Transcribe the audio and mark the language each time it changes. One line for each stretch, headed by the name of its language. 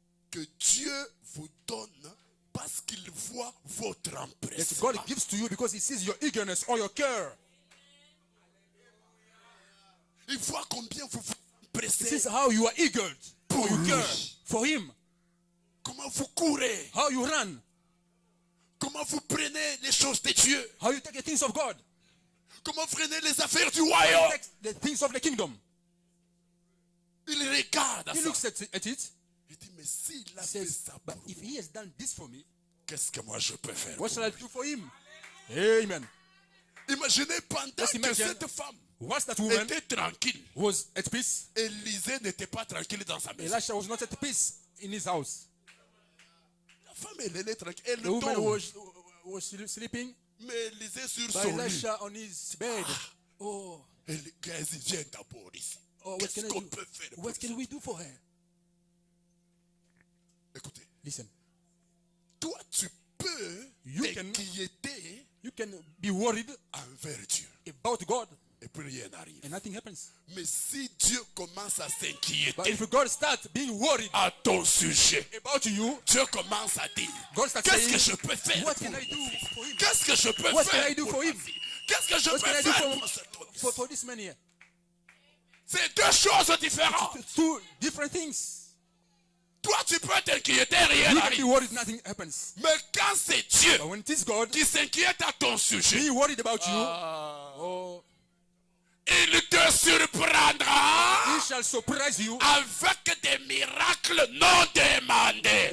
French: que Dieu vous donne parce qu'il voit votre
English: that
French: empressement.
English: God gives to you because He sees your eagerness or your care.
French: Il voit combien vous vous
English: He
French: empressez,
English: sees how you are eager,
French: Pour
English: how you
French: lui.
English: care for Him,
French: comment vous courez,
English: how you run,
French: comment vous prenez les choses de Dieu,
English: how you take the things of God,
French: comment vous prenez les affaires du
English: how you
French: royaume.
English: take the things of the kingdom.
French: Il regarde à
English: He
French: ça.
English: looks at it,
French: Il dit, mais s'il a
English: he
French: fait
English: says,
French: ça
English: but
French: pour
English: if
French: moi,
English: He has done this for me,
French: qu'est-ce que moi je peux faire
English: what
French: pour
English: shall I
French: lui?
English: do for Him? Amen.
French: Imaginez pendant
English: Just
French: que
English: imagine.
French: cette femme
English: Once that woman
French: était tranquille,
English: was at peace,
French: Élisée n'était pas tranquille dans sa maison.
English: Elisha was not at peace in his house.
French: La femme, elle est tranquille, elle
English: The woman
French: dort.
English: was sleeping,
French: Mais Élisée sur
English: but
French: son lit,
English: Elisha on his bed. Oh,
French: Géasi, viens d'abord ici.
English: what
French: Qu'est-ce
English: can I
French: qu'on
English: do?
French: peut faire pour
English: What
French: ça?
English: can we do for her?
French: Écoutez,
English: Listen,
French: toi tu peux
English: You can-
French: t'inquiéter
English: you can be worried
French: envers Dieu.
English: about God
French: Et puis rien n'arrive.
English: and nothing happens.
French: Mais si Dieu commence à
English: But
French: s'inquiéter
English: if God starts being worried
French: à ton sujet,
English: about you,
French: Dieu commence à dire,
English: God starts
French: qu'est-ce
English: saying,
French: que je peux faire
English: what
French: pour
English: can I
French: lui?
English: do for him?
French: Qu'est-ce que je peux
English: What can
French: faire
English: I do
French: pour
English: for
French: ma
English: him?
French: fille? Qu'est-ce que je
English: What can I
French: peux
English: do
French: faire pour cet homme?
English: for this man here?
French: C'est deux choses différentes.
English: Two different things.
French: Toi, tu peux t'inquiéter, rien
English: You can be
French: n'arrive.
English: worried, nothing happens.
French: Mais quand c'est Dieu
English: But when it is God
French: qui s'inquiète à ton sujet,
English: being worried about you, oh,
French: il te surprendra
English: He shall surprise you
French: avec des miracles non demandés,